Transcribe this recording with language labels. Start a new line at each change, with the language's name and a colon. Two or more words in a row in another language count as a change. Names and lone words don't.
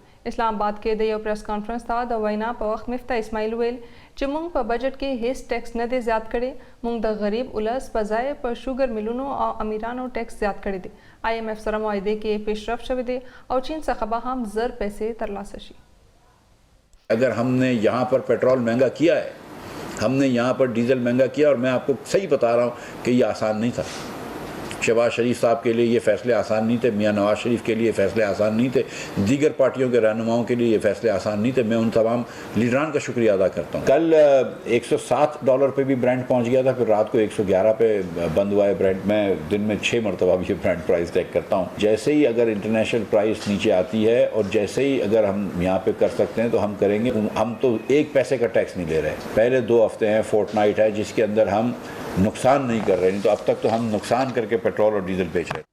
Pashto: اسلام آباد کې د یو پریس کانفرنس ته د وینا په وخت مفتاح اسماعیل ویل چې موږ په بجټ کې هیڅ ټیکس نه دی زیات کړی. موږ د غریب ولس په ځای په شوګر ملونو او امیرانو ټیکس زیات کړی دی. آئی ایم ایف سره معاهده کې پیشرفت شوی دی او چین څخه به هم زر پیسې ترلاسه شي.
Urdu: اگر ہم نے یہاں پر پیٹرول مہنگا کیا ہے، ہم نے یہاں پر ڈیزل مہنگا کیا، اور میں آپ کو صحیح بتا رہا ہوں کہ یہ آسان نہیں تھا. شہباز شریف صاحب کے لیے یہ فیصلے آسان نہیں تھے، میاں نواز شریف کے لیے فیصلے آسان نہیں تھے، دیگر پارٹیوں کے رہنماؤں کے لیے یہ فیصلے آسان نہیں تھے. میں ان تمام لیڈران کا شکریہ ادا کرتا ہوں۔ کل $107 پہ بھی برانڈ پہنچ گیا تھا، پھر رات کو 111 پہ بند ہوا ہے برانڈ. میں دن میں 6 مرتبہ بھی یہ
English: Brent price
Urdu: چیک کرتا ہوں۔ جیسے ہی اگر
English: international price
Urdu: نیچے آتی ہے اور جیسے ہی اگر ہم یہاں پہ کر سکتے ہیں تو ہم کریں گے. ہم تو 1 پیسے کا ٹیکس نہیں لے رہے۔ پہلے 2 ہفتے ہیں، فورٹ نائٹ ہے، جس کے اندر ہم نقصان نہیں کر رہے. نہیں تو اب تک تو ہم نقصان کر کے پیٹرول اور ڈیزل بیچ رہے.